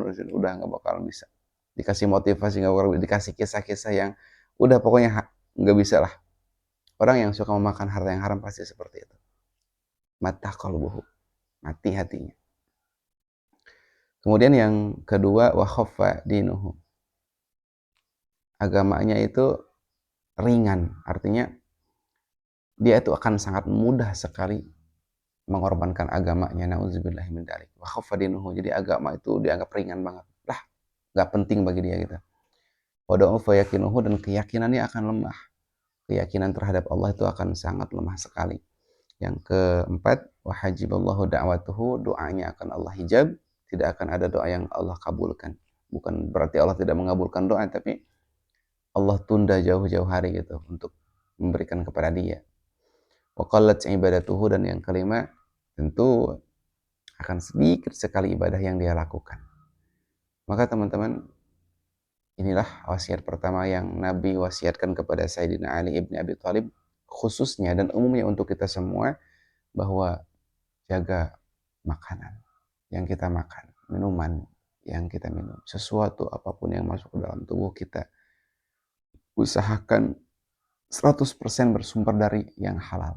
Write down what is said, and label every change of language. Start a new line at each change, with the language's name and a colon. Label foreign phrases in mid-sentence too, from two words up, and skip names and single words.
Indonesian: Udah nggak bakal bisa. Dikasih motivasi nggak bakal, dikasih kisah-kisah yang udah pokoknya nggak bisa lah. Orang yang suka memakan harta yang haram pasti seperti itu.
Arabic: مات قلبه,
Indonesian: mati hatinya. Kemudian yang kedua,
Arabic: وخف دينه.
Indonesian: Agamanya itu ringan, artinya dia itu akan sangat mudah sekali mengorbankan agamanya.
Arabic: نعوذ بالله من ذلك. وخف دينه.
Indonesian: Jadi agama itu dianggap ringan banget. Lah, enggak penting bagi dia gitu.
Arabic: وضعف يقينه,
Indonesian: dan keyakinannya akan lemah. Keyakinan terhadap Allah itu akan sangat lemah sekali. Yang keempat,
Arabic: وحجب الله دعوته,
Indonesian: doanya akan Allah hijab, tidak akan ada doa yang Allah kabulkan. Bukan berarti Allah tidak mengabulkan doa, tapi Allah tunda jauh-jauh hari gitu untuk memberikan kepada dia.
Arabic: وقلت عبادته,
Indonesian: dan yang kelima, tentu akan sedikit sekali ibadah yang dia lakukan. Maka teman-teman, inilah wasiat pertama yang Nabi wasiatkan kepada Sayyidina Ali ibn Abi Thalib, khususnya dan umumnya untuk kita semua, bahwa jaga makanan yang kita makan, minuman yang kita minum, sesuatu apapun yang masuk ke dalam tubuh kita, usahakan 100% bersumber dari yang halal.